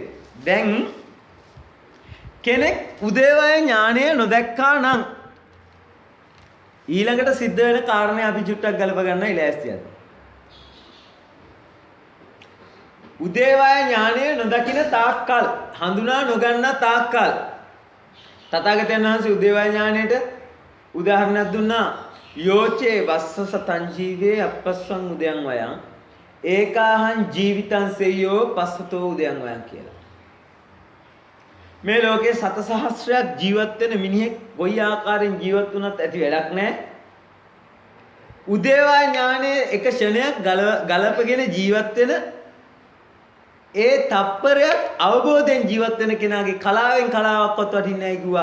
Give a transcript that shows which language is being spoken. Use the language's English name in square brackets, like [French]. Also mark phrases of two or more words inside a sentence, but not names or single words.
[Sinhala] දැන් කෙනෙක් උදේවය ඥානය නොදැක්කා නම් ඊළඟට සිද්ධ වෙන කාරණේ අපි චුට්ටක් ගලප ගන්නයි ලෑස්තියද? උදේවය ඥානය නොදකින තාක්කල්, හඳුනා නොගන්න තාක්කල් තථාගතයන් වහන්සේ උදේවය ඥානයට උදාහරණයක් දුන්නා. [Pali] යෝචේ වස්සස තංජීවේ අපස්සං උදයන් වයං ඒකාහං ජීවිතං සෙය්‍යෝ පස්සතෝ උදයන් වයං කියලා. [Sinhala] මේ ලෝකේ 7 සහස්‍රයක් ජීවත් වෙන මිනිහෙක් කොයි ආකාරයෙන් ජීවත් වුණත් ඇති වැඩක් නැහැ. උදේවය ඥානයේ එක ක්ෂණයක් ගලපගෙන ජීවත් වෙන ඒ තප්පරයක් අවබෝධයෙන් ජීවත් වෙන කෙනාගේ කලාවෙන් කලාවක්වත් වටින්නේ නැහැ කිව්වා.